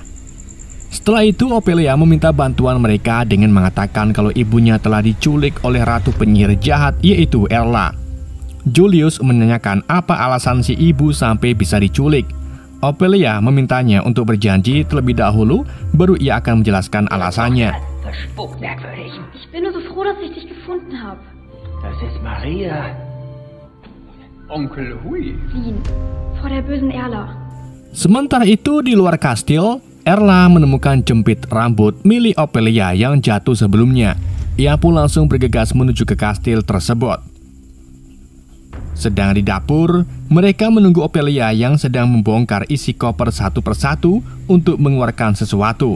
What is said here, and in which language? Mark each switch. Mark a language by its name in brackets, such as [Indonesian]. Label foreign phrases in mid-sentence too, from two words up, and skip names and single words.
[Indonesian] Setelah itu Ophelia meminta bantuan mereka dengan mengatakan kalau ibunya telah diculik oleh ratu penyihir jahat yaitu Erla. Julius menanyakan apa alasan si ibu sampai bisa diculik. Ophelia memintanya untuk berjanji terlebih dahulu, baru ia akan menjelaskan alasannya. [German] Ich bin nur so froh, dass ich dich gefunden habe. Das ist Maria. Onkel Hui. Wien, vor der bösen Erla. [Indonesian] Sementara itu di luar kastil, Erla menemukan jepit rambut milik Ophelia yang jatuh sebelumnya. Ia pun langsung bergegas menuju ke kastil tersebut. Sedang di dapur, mereka menunggu Ophelia yang sedang membongkar isi koper satu persatu untuk mengeluarkan sesuatu.